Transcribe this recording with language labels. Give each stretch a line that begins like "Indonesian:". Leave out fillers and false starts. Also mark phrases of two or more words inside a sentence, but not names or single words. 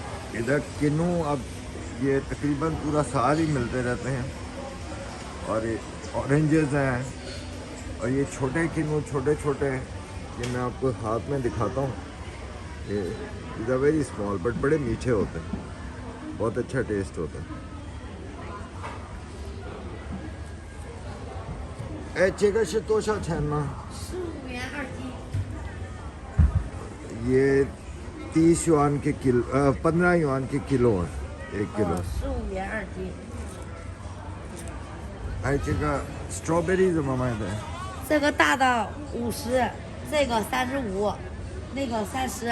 Hindi: इधर किन्नू अब ये तकरीबन पूरा साल ही मिलते रहते हैं। और ये ऑरेंजेस हैं, और ये छोटे किन्नू छोटे छोटे, ये मैं आपको हाथ में दिखाता हूँ। ये
English: is a very small but
Hindi: बड़े मीठे होते हैं, बहुत अच्छा टेस्ट होता है।
Chinese: 这个是多少钱呢 15元2斤。
Hindi: ये 30 युआन के किलो 15 युआन के किलो है 1 किलो।
Chinese: 15 元2斤。还有这个 strawberry 怎么卖的？这个大的50，这个35，那个30。